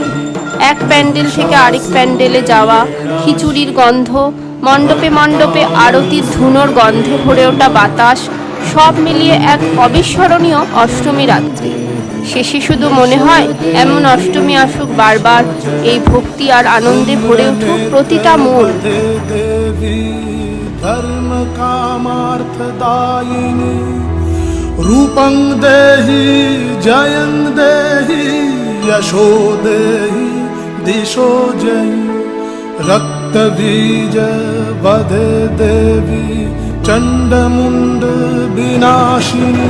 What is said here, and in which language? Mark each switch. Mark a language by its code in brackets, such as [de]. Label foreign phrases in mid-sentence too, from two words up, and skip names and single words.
[bn] এক প্যান্ডেল থেকে আরেক প্যান্ডেলে যাওয়া, খিচুড়ির গন্ধ, মণ্ডপে মণ্ডপে আরতির ধুনোর গন্ধে ভরে ওঠা বাতাস, সব মিলিয়ে এক অবিস্মরণীয় অষ্টমী রাত্রি। শেষে শুধু মনে হয় এমন অষ্টমী আসুক বারবার, এই ভক্তি আর আনন্দে ভরে উঠুক প্রতিটা মন। [sa] देवी धर्म कामार्थदायिनी रूपं देहि जयं देहि यशो देहि दिशो जयि रक्तबीज वधे देवी चण्डमुण्ड विनाशिनी